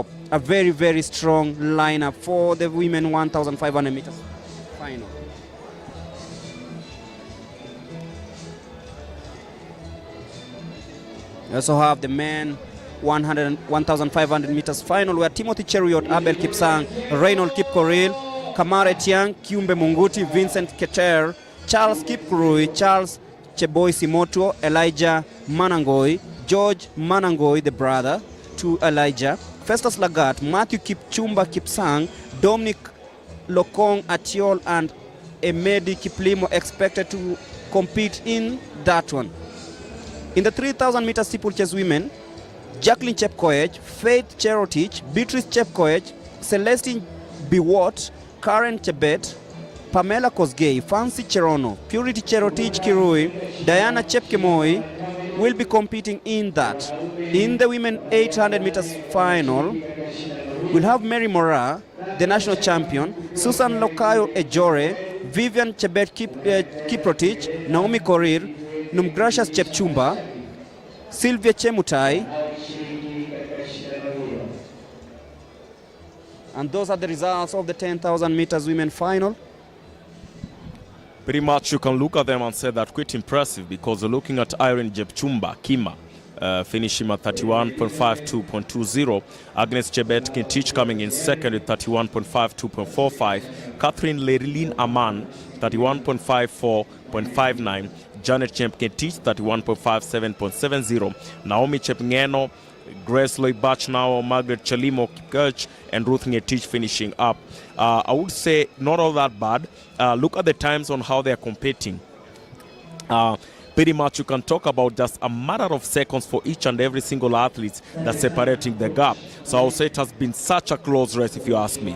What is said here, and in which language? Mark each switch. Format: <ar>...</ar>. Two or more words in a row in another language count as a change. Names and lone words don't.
<en>A very, very strong lineup for the women 1,500 meters final. We also have the men 1,500 meters final where Timothy Cheruiyot, Abel Kipsang, Reynold Kipkoril, Kamare Tiang, Kiumbe Munguti, Vincent Keter, Charles Kipkurui, Charles Cheboy Simotuo, Elijah Manangoi, George Manangoi, the brother to Elijah, Festus Lagat, Matthew Kipchumba Kipsang, Dominic Lokong Atiol, and Emedi Kiplimo expected to compete in that one. In the 3,000 meter steeplechase women, Jacqueline Chepkoech, Faith Cherotich, Beatrice Chepkoech, Celestine Biwot, Karen Chebet, Pamela Kosgei, Fancy Cherono, Purity Cherotich Kirui, Diana Chepkemoi will be competing in that. In the women 800 meters final, we'll have Mary Mora, the national champion, Susan Lokayo Ejore, Vivian Chebet Kiprotich, Naomi Korir, Numgrashas Chepchumba, Sylvia Chemutai. And those are the results of the 10,000 meters women final. Pretty much you can look at them and say that quite impressive, because looking at Irene Jepchumba, Kima, finishing at 31.52.20. Agnes Chebet Kintich coming in second at 31.52.45. Catherine Lerilyn Aman, 31.54.59. Janet Chemp Kintich, 31.57.70. Naomi Chepngeno, Grace Loy Bachnao, Margaret Chalimo Kipkirch, and Ruth Ngetich finishing up. I would say not all that bad. Look at the times on how they are competing. Pretty much you can talk about just a matter of seconds for each and every single athlete that's separating the gap. So I would say it has been such a close race, if you ask me.</en>